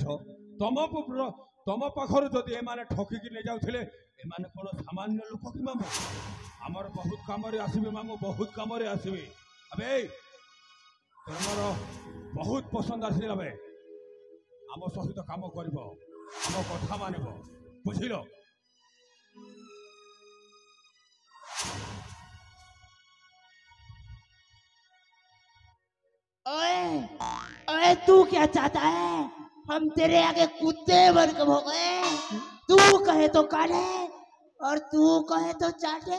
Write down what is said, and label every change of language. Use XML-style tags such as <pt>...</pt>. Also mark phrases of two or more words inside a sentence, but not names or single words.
<or>ତମ ପାଖରୁ ଯଦି ଏମାନେ ଠକିକି ନେଇଯାଉଥିଲେ, ଏମାନେ କଣ ସାମାନ୍ୟ ଲୋକ କି ମାମୁ? ଆମର ବହୁତ କାମରେ ଆସିବେ ମାମୁ, ବହୁତ କାମରେ ଆସିବେ। ଆବେ ତମର ବହୁତ ପସନ୍ଦ ଆସିଲା ବେ, ଆମ ସହିତ କାମ କରିବ, ଆମ କଥା ମାନିବ, ବୁଝିଲ?</or> <hi>ओए ओए तू क्या चाहता है? हम तेरे आगे कुत्ते बन के भोगे। तू कहे तो काटे और तू कहे तो चाटे।</hi>